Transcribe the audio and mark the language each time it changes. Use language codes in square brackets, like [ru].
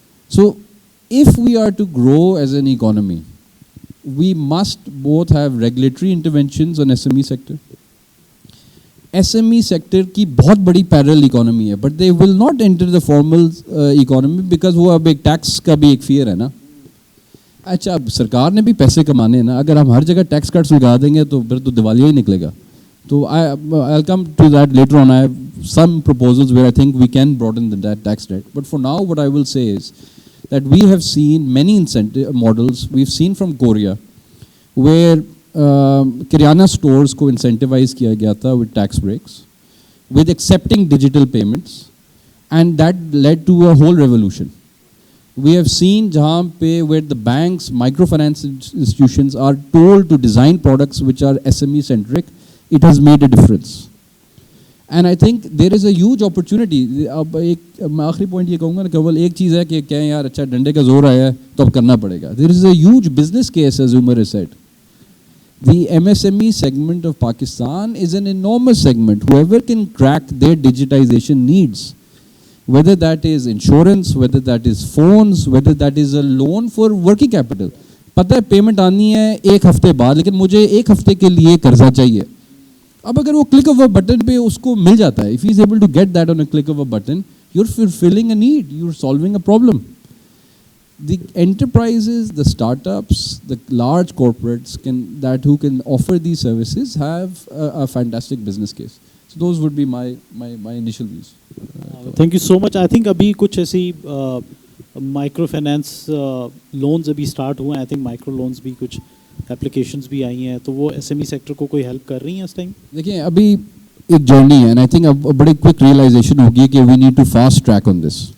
[en] So, if we are to grow as an economy, we must both have regulatory interventions on SME sector. [hi] SME sector की बहुत बड़ी parallel economy है, [en] but they will not enter the formal economy because [hi] वो अब एक tax का भी एक fear है ना. अच्छा, अब सरकार ने भी पैसे कमाने हैं ना. अगर हम हर जगह tax cuts लगा देंगे तो फिर तो दिवालिया ही निकलेगा. [en] तो I'll come to that later on. I have some proposals where I think we can broaden that tax rate. But for now, what I will say is that we have seen many incentive models. We've seen from Korea where [hi] kirana stores को incentivise किया गया था [en] With tax breaks, with accepting digital payments, and that led to a whole revolution. We have seen [hi] जहाँ पे [en] Where the banks, micro finance institutions are told to design products which are SME centric, it has made a difference. And I think there is a huge opportunity. [hi] अब एक मैं आखिरी point ये कहूँगा ना, केवल एक चीज़ है कि क्या यार अच्छा डंडे का जोर आया है तो अब करना पड़ेगा. [en] There is a huge business case as Umar has said. The MSME segment of Pakistan is an enormous segment. Whoever can crack their digitization needs, whether that is insurance, whether that is phones, whether that is a loan for working capital. [hi] पता है payment आनी है एक हफ्ते बाद, लेकिन मुझे एक हफ्ते के लिए कर्जा चाहिए. अब अगर वो क्लिक ऑफ अ बटन पे उसको मिल जाता है, [en] if he is able to get that on a click of a button, you're fulfilling a need, you're solving a problem. The enterprises, the startups, the large corporates who can offer these services have a fantastic business case. So those would be my initial views. Thank you so much. I think [hi] अभी कुछ ऐसी micro finance loans अभी start हुए हैं. [en] I think [hi] micro loans भी कुछ applications भी आई हैं, तो वो SME सेक्टर को कोई हेल्प कर रही हैं इस टाइम? देखिए अभी एक जर्नी है, [en] and I think [hi] अब बड़ी क्विक रियलाइजेशन होगी कि [en] We need to fast track on this.